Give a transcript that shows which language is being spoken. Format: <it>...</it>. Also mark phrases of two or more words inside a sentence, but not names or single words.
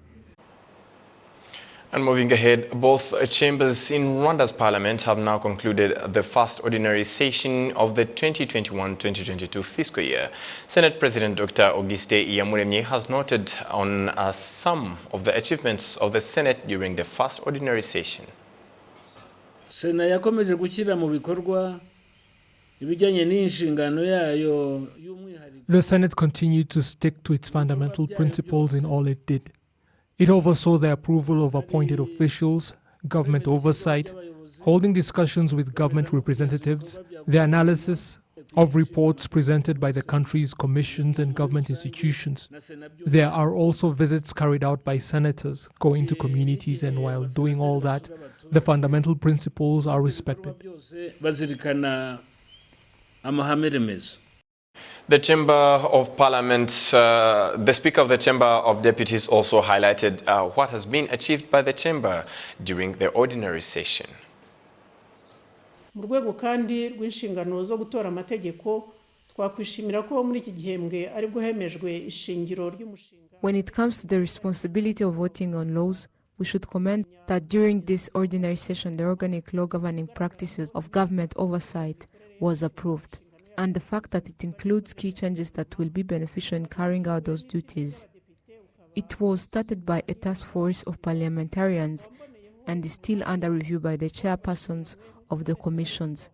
<en>And moving ahead, both chambers in Rwanda's parliament have now concluded the first ordinary session of the 2021-2022 fiscal year. Senate President Dr. Auguste Iyamuremye has noted on some of the achievements of the Senate during the first ordinary session.</en> <rw>Sena yakomeje gushyira mu bikorwa ibijyanye n'inshingano yayo.</rw> <en>The Senate continued to stick to its fundamental principles in all it did. It oversaw the approval of appointed officials, government oversight, holding discussions with government representatives, the analysis of reports presented by the country's commissions and government institutions. There are also visits carried out by senators going to communities, and while doing all that, the fundamental principles are respected. The Chamber of Parliament, the Speaker of the Chamber of Deputies also highlighted what has been achieved by the Chamber during the ordinary session.</en> <rw>Mu rwego kandi rw'inshingano zo gutora amategeko twakwishimira ko muri iki gihembwe ari bwo hemejwe ishingiro ry'umushinga.</rw> <en>When it comes to the responsibility of voting on laws, we should commend that during this ordinary session the organic law governing practices of government oversight was approved, and the fact that it includes key changes that will be beneficial in carrying out those duties. It was started by a task force of parliamentarians and is still under review by the chairpersons of the commissions.</en>